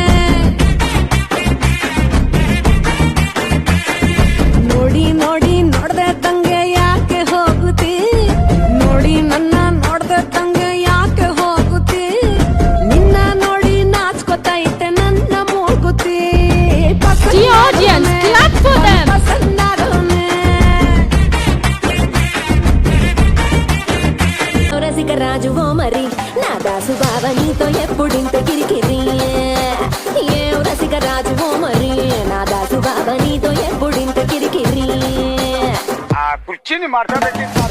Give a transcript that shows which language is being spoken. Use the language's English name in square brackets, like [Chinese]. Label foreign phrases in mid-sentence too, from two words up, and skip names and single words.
[Kannada] ನೋಡಿ ನೋಡಿ ನೋಡ್ದೆ ತಂಗೆ ಯಾಕೆ ಹೋಗುತ್ತಿ ನೋಡಿ ನನ್ನ ನೋಡ್ದೆ ತಂಗೆ ಯಾಕೆ ಹೋಗುತ್ತಿ ನಿನ್ನ ನೋಡಿ ನಾಚ್ಕೋತೈತೆ ನನ್ನ ಮೂಗುತಿ [Telugu] రాజు ఓ మరి నా దాసు బావ నీతో ఎప్పుడింత కిరికిరి ఏ రసిక రాజు ఓ మరి నా దాసు బావ నీతో ఎప్పుడింత కిరికిరి ఆ కుర్చీని మార్చబెట్టి